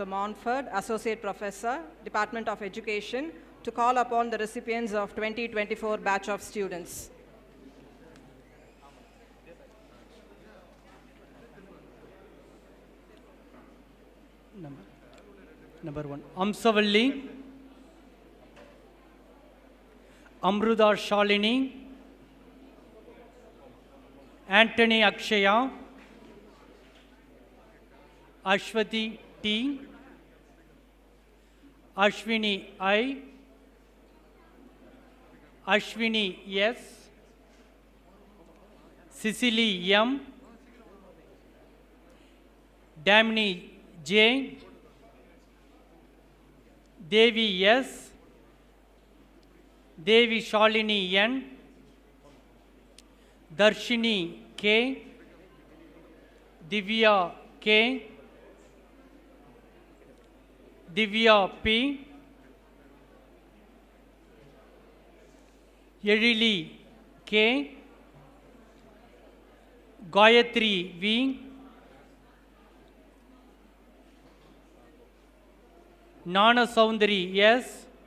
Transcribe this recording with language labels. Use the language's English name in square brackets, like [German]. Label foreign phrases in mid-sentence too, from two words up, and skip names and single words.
[English] Montford, Associate Professor, Department of Education, to call upon the recipients of 2024 batch of students. Number 1, Amsavalli, Amruda Shalini, Anthony Akshaya, Ashwati T, Ashwini I, Ashwini S, Cecily M, Damini J, Devi S, Devi Shalini N, Darshini K, Divya K, Divya P, Yerili K, Gayatri V, Nana Soundari S,